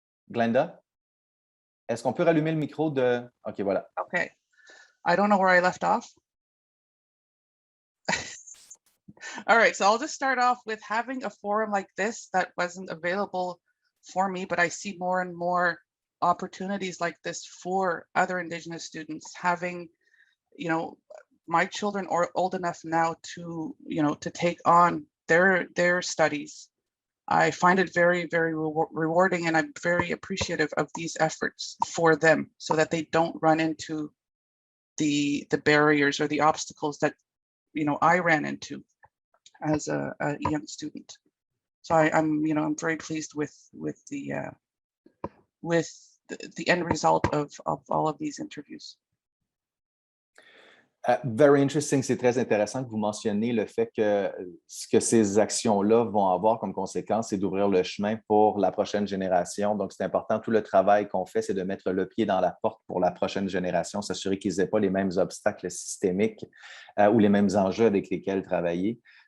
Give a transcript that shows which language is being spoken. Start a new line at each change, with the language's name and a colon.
French: Glenda, est-ce qu'on peut rallumer le micro de… OK, voilà.
English: Okay. I don't know where I left off. All right, so I'll just start off with having a forum like this that wasn't available for me, but I see more and more opportunities like this for other Indigenous students. Having, my children are old enough now to, to take on their studies. I find it very, very rewarding, and I'm very appreciative of these efforts for them so that they don't run into the barriers or the obstacles that, I ran into as a young student. So I'm very pleased with the end result of all of these interviews. Very interesting.
French: C'est très intéressant que vous mentionnez le fait que ce que ces actions-là vont avoir comme conséquence, c'est d'ouvrir le chemin pour la prochaine génération. Donc, c'est important. Tout le travail qu'on fait, c'est de mettre le pied dans la porte pour la prochaine génération, s'assurer qu'ils n'aient pas les mêmes obstacles systémiques ou les mêmes enjeux avec lesquels travailler.